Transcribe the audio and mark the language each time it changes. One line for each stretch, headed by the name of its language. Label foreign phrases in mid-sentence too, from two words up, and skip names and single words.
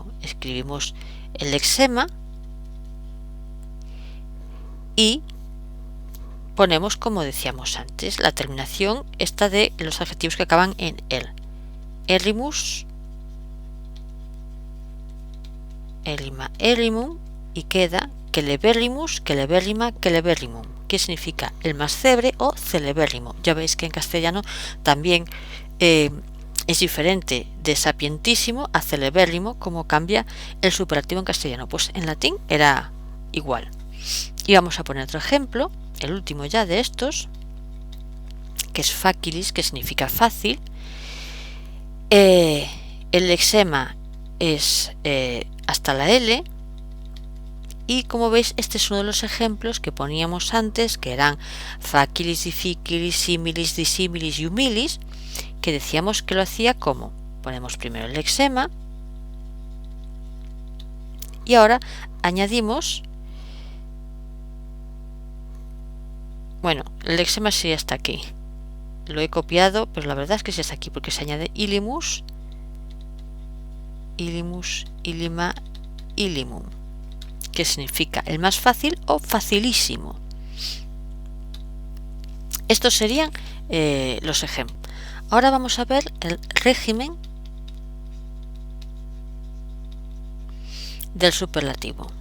Spanish: Escribimos el lexema y ponemos, como decíamos antes, la terminación esta de los adjetivos que acaban en el.
Latin: Errimus, errima, errimum,
Spanish: y queda
Latin: celeberrimus, celeberrima, celeberrimum,
Spanish: que significa el más célebre o celebérrimo. Ya veis que en castellano también es diferente de sapientísimo a celebérrimo, como cambia el superlativo en castellano. Pues en latín era igual. Y vamos a poner otro ejemplo, el último ya de estos, que es facilis, que significa fácil. El lexema es hasta la L, y como veis este es uno de los ejemplos que poníamos antes, que eran
Latin: facilis, difficilis, similis, dissimilis y humilis,
Spanish: que decíamos que lo hacía como ponemos primero el lexema y ahora añadimos, bueno, el lexema sería hasta aquí, lo he copiado, pero la verdad es que sí está aquí porque se añade
Latin: illimus, illimus, illima, illimum,
Spanish: que significa el más fácil o facilísimo. Estos serían los ejemplos. Ahora vamos a ver el régimen del superlativo.